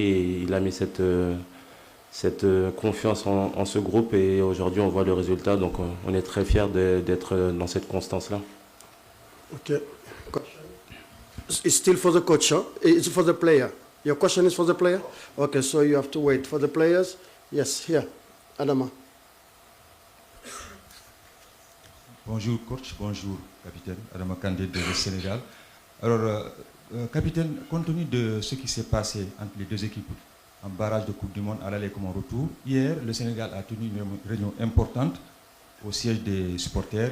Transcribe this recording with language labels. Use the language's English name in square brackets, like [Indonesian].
[French] Et il a mis cette confiance en ce groupe et aujourd'hui on voit le résultat. Donc on est très fiers d'être dans cette constance-là. Ok. [English] It's still for the coach, huh? It's for the player. Your question is for the player? Okay, so you have to wait for the players. Yes, here, Adama. [French] Bonjour coach, bonjour capitaine, Adama Kandé du Sénégal. Alors, capitaine, compte tenu de ce qui s'est passé entre les deux équipes en barrage de Coupe du Monde à l'aller comme en retour, hier, le Sénégal a tenu une réunion importante au siège des supporters.